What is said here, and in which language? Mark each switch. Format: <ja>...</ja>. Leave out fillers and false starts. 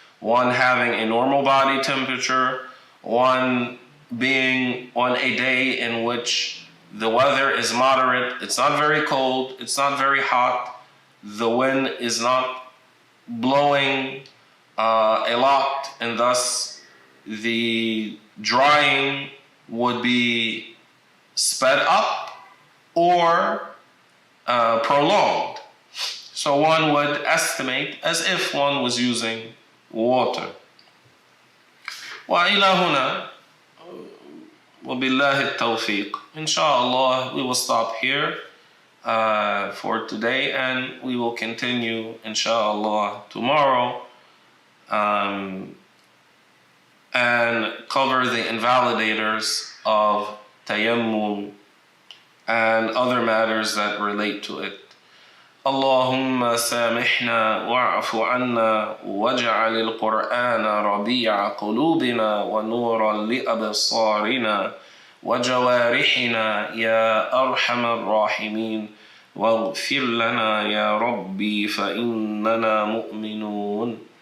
<en>One having a normal body temperature, one being on a day in which the weather is moderate, it's not very cold, it's not very hot, the wind is not blowing a lot, and thus the drying would be sped up or prolonged. So one would estimate as if one was using water.</en> <ar>وإلى هنا وبالله التوفيق.</ar> <en>Inshallah, we will stop here for today, and we will continue inshallah tomorrow and cover the invalidators of tayammum and other matters that relate to it.</en> <ar>اللهم سامحنا واعف عنا واجعل القرآن ربيع قلوبنا ونورا لأبصارنا وجوارحنا يا أرحم الراحمين واغفر لنا يا ربي فإننا مؤمنون.</ar>